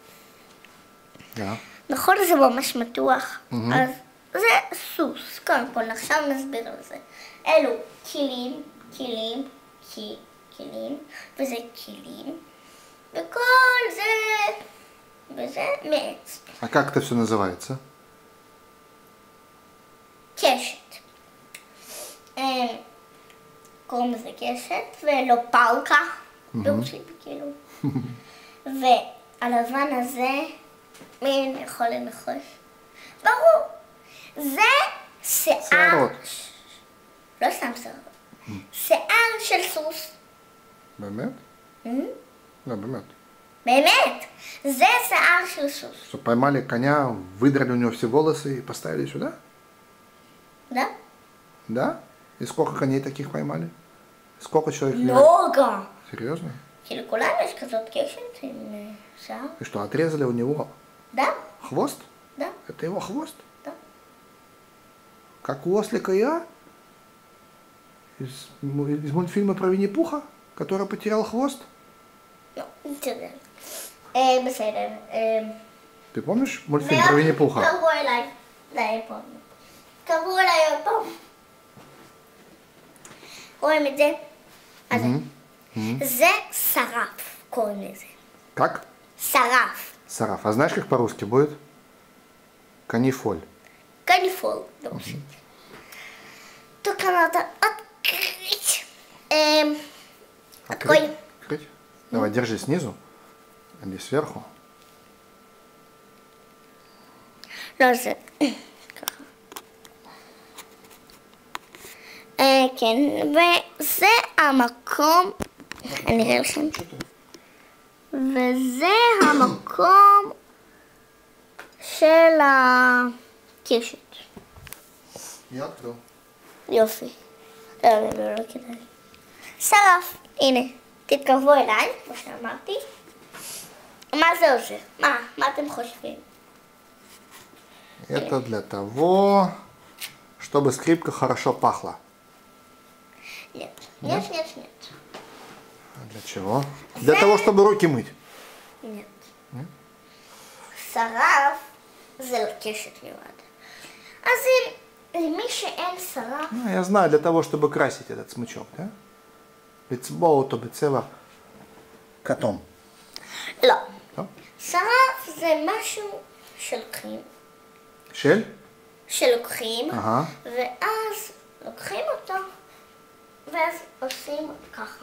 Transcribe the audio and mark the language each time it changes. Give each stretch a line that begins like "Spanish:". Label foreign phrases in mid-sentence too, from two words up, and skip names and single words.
Hebrew: נכון, זה ממש מתוח. אז זה סוס, קודם כל, עכשיו נסביר על זה. אלו כלים, וזה כלים, וכל זה, וזה מעץ.
Russian: А как это все называется?
Hebrew: קשת. קוראים לזה קשת, ולא פאוקה, ברוסית כאילו. והלבן הזה, מי יכול לנחש? ברור. זה שיער. שערות. לא סתם שערות. שיער של סוס. באמת? Да, באמת. באמת. זה שיער של סוס.
Russian: Что, поймали коня, выдрали у него все волосы и поставили сюда? Да? Да? И сколько коней таких поймали? Сколько человек? много. Серьезно?
Hebrew: כאילו כולנו יש כזאת קשת עם שיער.
Russian: И что, отрезали у него Да? хвост? Да. Это его хвост? Да. Как у ослика я? Из мультфильма про Винни-Пуха, который потерял хвост?
Hebrew: לא, בסדר. בסדר.
Russian: Ты помнишь мультфильм про Винни-Пуха?
Hebrew: קראו אליי. פה. קראו אליי עוד פעם. רואים את זה? אז זה שרף, קוראים לזה.
Russian: Как?
Hebrew: שרף.
Russian: Сараф. А знаешь, как по-русски будет? Канифоль.
Hebrew: קניפול, ברוסית. טוב, כמה אתה открыть.
Russian: Открой. Открыть? Давай, держи снизу, а не сверху.
Hebrew: לא זה. ככה. כן, וזה המקום, אני אראה לכם. וזה המקום של הקשת. יופי. לא כדאי. שרף, הנה, תתקרבו אליי, כמו שאמרתי. מה זה עושה? מה אתם חושבים?
Russian: Это для того, чтобы скрипка хорошо пахла. Нет, нет, нет, нет. А для чего? Для того, чтобы руки мыть. Нет.
Hebrew: שרף זה לקשת מיועד. אז למי שאין שרף...
Russian: Я знаю, для того, чтобы красить этот смычок, да?
Hebrew: לצבוע אותו בצבע כתום. לא. לא? שרף זה משהו שלוקחים. של? שלוקחים, ואז לוקחים אותו, ואז עושים ככה.